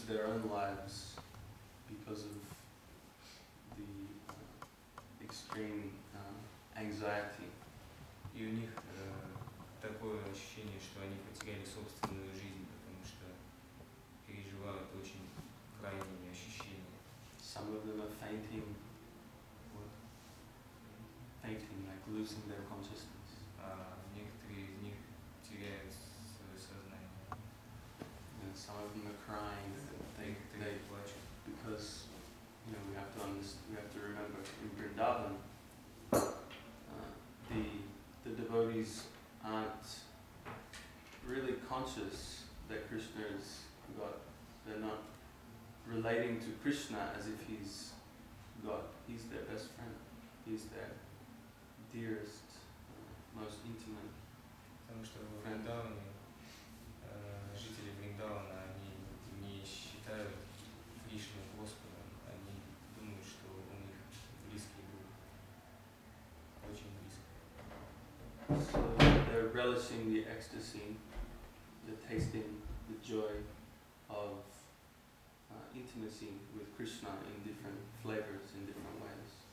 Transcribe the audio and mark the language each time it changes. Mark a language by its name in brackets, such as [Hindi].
[English] own lives because of the extreme anxiety. [Russian] И у них такое ощущение, что они потеряли собственную жизнь, потому что переживают очень крайние ощущения. [English] Some of them are fainting, like losing their consciousness. [Russian] Некоторые из них теряют свое сознание. [English] And some of them are crying. They [Russian] плачут. [English] Because we have to remember in Vrindavan, the devotees aren't really conscious that Krishna is God. They're not relating to Krishna as if he's God. He's their best friend. He's their dearest, most intimate. [Russian] Потому что в Вриндаване жители Вриндавана, они не считают Кришну Господом, они думают, что у них близкий друг, очень близкий. [English] So they're relishing the ecstasy, they're tasting the joy of intimacy with Krishna in different flavors, in different ways.